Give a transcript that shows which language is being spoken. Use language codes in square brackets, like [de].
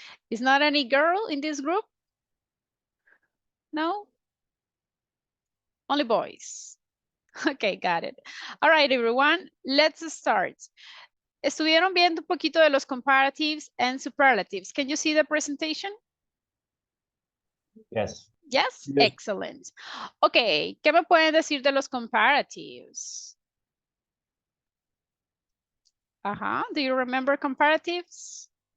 [en] Is not any girl in this group? No? Only boys. Okay, got it. All right, everyone, let's start. [es] Estuvieron viendo un poquito de los [en] comparatives and superlatives. Can you see the presentation? Yes. Yes? Excellent. [es] Okay, ¿qué me pueden decir de los comparatives? [en] Do you remember comparatives?